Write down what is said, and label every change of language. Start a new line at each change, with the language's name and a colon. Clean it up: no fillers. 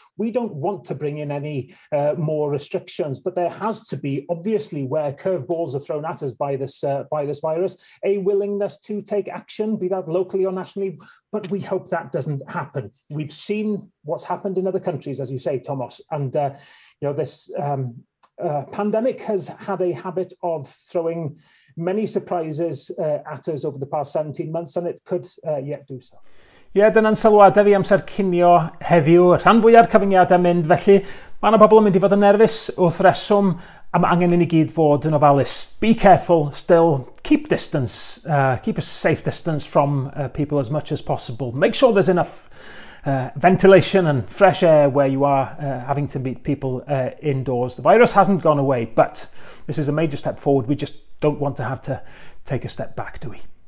English: We don't want to bring in any more restrictions, but there has to be, obviously, where curveballs are thrown at us by this virus, a willingness to take action, be that locally or nationally, but we hope that doesn't happen. We've seen what's happened in other countries, as you say, Thomas, and this pandemic has had a habit of throwing many surprises at us over the past 17 months, and it could yet do so.
Welsh: Dyna'n sylwadau fi amser cinio heddiw. Rhan fwyaf cyfyngiadau mynd, felly mae yna bobl yn mynd i fod yn nerfus wrth reswm, a mae angen i ni gyd fod yn ofalus.
English: Be careful, still keep distance, keep a safe distance from people as much as possible. Make sure there's enough ventilation and fresh air where you are having to meet people indoors. The virus hasn't gone away, but this is a major step forward. We just don't want to have to take a step back, do we?